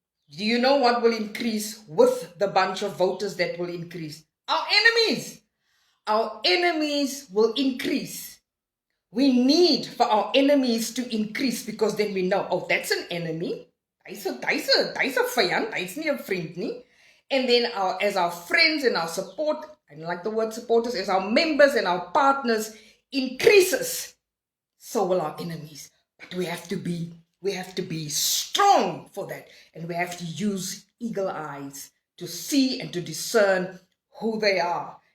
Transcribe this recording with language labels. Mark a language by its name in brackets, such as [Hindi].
[English] Do you know what will increase with the bunch of voters that will increase? Our enemies. Our enemies will increase. We need for our enemies to increase because then we know, oh, that's an enemy. [Afrikaans] Hy's 'n vyand, hy's nie 'n vriend nie. [English] And then as our friends and our support, I don't like the word supporters, as our members and our partners increases, so will our enemies. But we have to be strong for that, and we have to use eagle eyes to see and to discern who they are.